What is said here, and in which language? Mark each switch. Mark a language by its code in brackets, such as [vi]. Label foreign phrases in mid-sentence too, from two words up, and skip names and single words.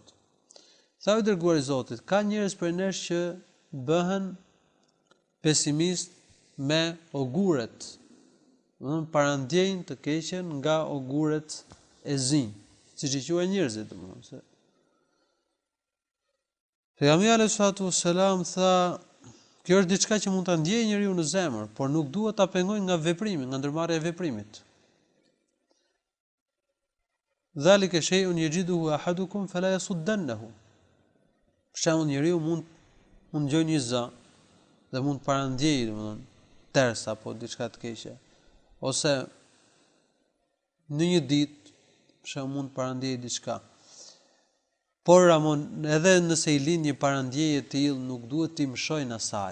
[sq] Tha: "O dërguari i Zotit, ka njerëz për nesh që bëhen pesimist me oguret, domethënë parandjejnë të keqen nga oguret e zinj, siç i quajnë njerëzit, domethënë se." Pejgamberi [ar] عليه الصلاة والسلام [sq] tha: "Kjo është diçka që mund ta ndjejë njeriu në zemër, por nuk duhet ta pengojnë nga veprimi, nga ndërmarrja e veprimit. [ar] ذلك شيء يجده أحدكم فلا يصدنه." [sq] Për shembull, njeriu mund ngjojë një zë dhe mund të parandjejë, domethënë ters apo diçka të keqe, ose në një ditë, për shembull, mund të parandjejë diçka. Por Ramon, edhe nëse i lind një parandjeje të tillë, nuk duhet t'i mshojnë asaj.